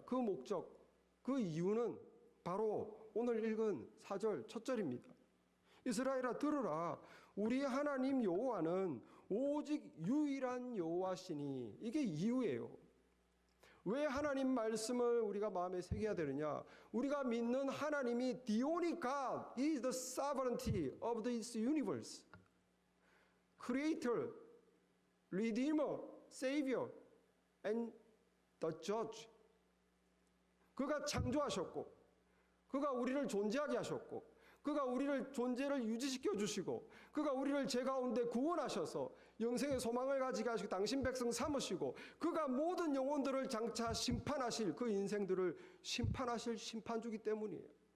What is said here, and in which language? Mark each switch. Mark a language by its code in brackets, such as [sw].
[ko] 그 목적, 그 이유는 바로 오늘 읽은 4절 첫 절입니다. 이스라엘아 들으라. 우리 하나님 여호와는 오직 유일한 여호와시니. 이게 이유예요. 왜 하나님 말씀을 우리가 마음에 새겨야 되느냐? 우리가 믿는 하나님이 [en] the only God is the sovereignty of this universe. Creator, Redeemer, Savior, and the Judge. [ko] 그가 창조하셨고, 그가 우리를 존재하게 하셨고, 그가 우리를 존재를 유지시켜 주시고, 그가 우리를 죄 가운데 구원하셔서 영생의 소망을 가지게 하시고 당신 백성 삼으시고, 그가 모든 영혼들을 장차 심판하실, 그 인생들을 심판하실 심판주기 때문이에요.